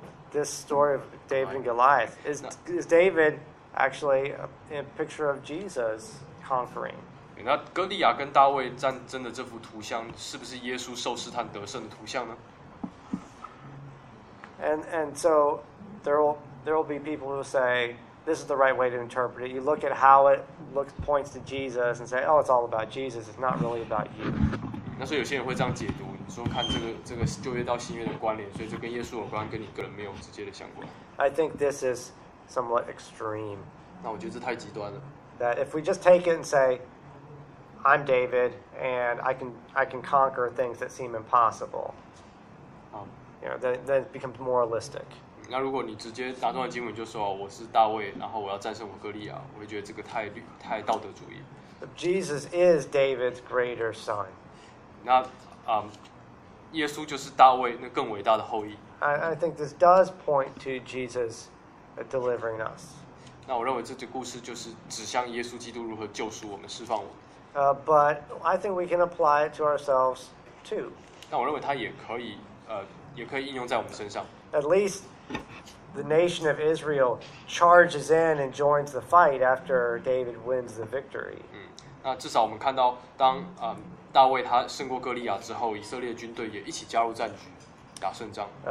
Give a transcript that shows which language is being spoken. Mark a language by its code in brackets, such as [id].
[en] This story of David and Goliath is David actually a picture of Jesus conquering? [zh] 那哥利亚跟大卫战争的这幅图像，是不是耶稣受试探得胜的图像呢 [en] ？And so there will be people who say this is the right way to interpret it. You look at how it looks points to Jesus and say, oh, it's all about Jesus. It's not really about you. [zh] 那所以有些人会这样解读。说看这个旧约到新约的关联，所以这跟耶稣有关，跟你个人没有直接的相关。 [en] I think this is somewhat extreme. [zh] 那我觉得这太极端了。 [en] That if we just take it and say, I'm David and I can conquer things that seem impossible. you know, then it becomes moralistic. [zh] 那如果你直接打断经文就说我是大卫，然后我要战胜我哥利亚，我会觉得这个太道德主义。 [en] Jesus is David's greater son. [zh] 那耶稣就是大卫那更伟大的后裔。 [en] I think this does point to Jesus delivering us. [zh] 那我认为这个故事就是指向耶稣基督如何救赎我们，释放我们。 [en] But I think we can apply it to ourselves too. [zh] 那我认为它也可以也可以应用在我们身上。 [en] At least the nation of Israel charges in and joins the fight after David wins the victory. [zh] 那至少我们看到当大卫他胜过哥利亚之后，以色列军队也一起加入战局，打胜仗。